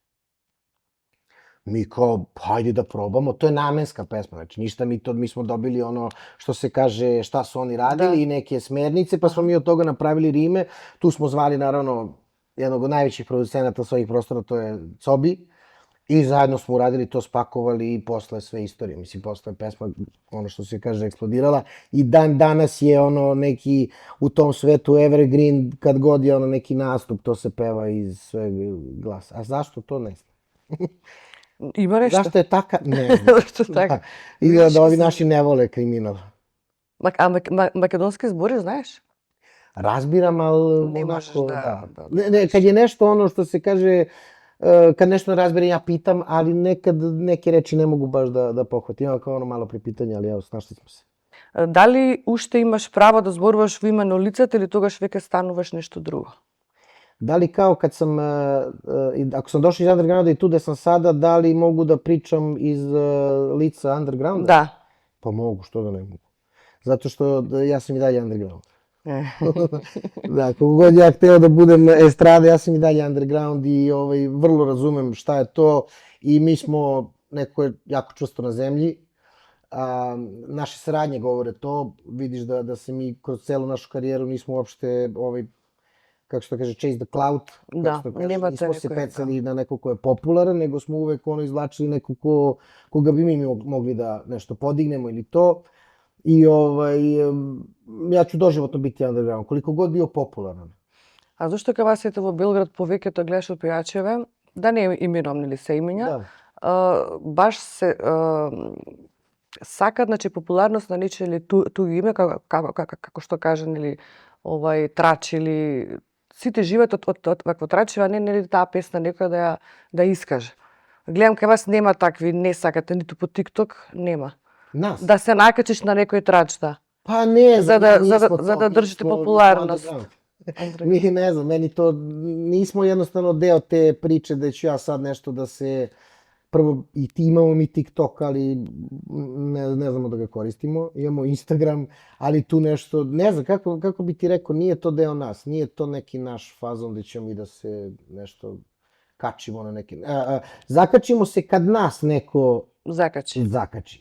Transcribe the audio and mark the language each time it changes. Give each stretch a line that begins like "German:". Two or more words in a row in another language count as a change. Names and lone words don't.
Serbian: Mi kao, hajde da probamo, to je namenska pesma, znači ništa mi smo dobili ono što se kaže šta su oni radili i neke smernice, pa smo mi od toga napravili rime, tu smo zvali naravno jednog od najvećih producenata svojih prostora, to je Cobi, i zajedno smo uradili to, spakovali i posle sve istorije, mislim, posle pesma, ono što se kaže, eksplodirala i dan danas je ono neki u tom svetu evergreen, kad god je ono neki nastup, to se peva iz sveg glasa. A zašto to ne znam?
Macedonian: Има нешто.
Serbian: Zašto je taka? Ne znam.
Macedonian: Што така?
Serbian: I da ovi naši ne vole kriminal.
Macedonian: Македонски збори знаеш?
Serbian: Razbiram, ali Ne možeš onako, da- da. Ne, kad je nešto ono što se kaže, kad nešto ne razbiram, ja pitam, ali nekad neke reči ne mogu baš da pohvatim. Imam kao ono malo pripitanje, ali evo, snašli smo se.
Macedonian: Дали уште имаш право да зборуваш во име на лицата или тогаш веќе стануваш нешто друго?
Serbian: Da li kao kad sam, ako sam došao iz undergrounda i tu gde sam sada, da li mogu da pričam iz lica undergrounda?
Macedonian: Да.
Serbian: Pa mogu, što da ne mogu. Zato što ja sam i dalje underground. Da, kako god ja hteo da budem estrada, ja sam i dalje underground i vrlo razumem šta je to i mi smo, neko je jako čvrsto na zemlji, naše saradnje govore to, vidiš da se mi kroz celu našu karijeru nismo uopšte, kako se to kaže,
English: chase the cloud,
Serbian: Da, nema te nismo se nekoje, pecali na neko ko je popularan, nego smo uvek izvlačili neko koga bi mi mogli da nešto podignemo ili to. I ja ću doživotno biti underground, koliko god bio popularan.
Macedonian: А зошто кога сите во Белград повеќето гледаш од пејачеве, да не именувам нели се имиња, баш се сакат, значи, популарност на нечие или туѓо име, како што кажа, нели, трач или сите живеат од вакво трачева, не нели таа песна некоја да искаже. Гледам кај вас нема такви, не сакате ниту по TikTok, нема. Нас? Да се накачиш на некој трач, да.
Serbian: Pa ne,
Macedonian: За да држите популарност.
Serbian: Mi ne znam, meni to, nismo jednostavno deo te priče da ću ja sad nešto da se, prvo i ti imamo mi TikTok, ali ne znamo da ga koristimo, imamo Instagram, ali tu nešto, ne znam, kako bi ti rekao, nije to deo nas, nije to neki naš fazon da ćemo mi da se nešto kačimo na neki, zakačimo se kad nas neko zakači.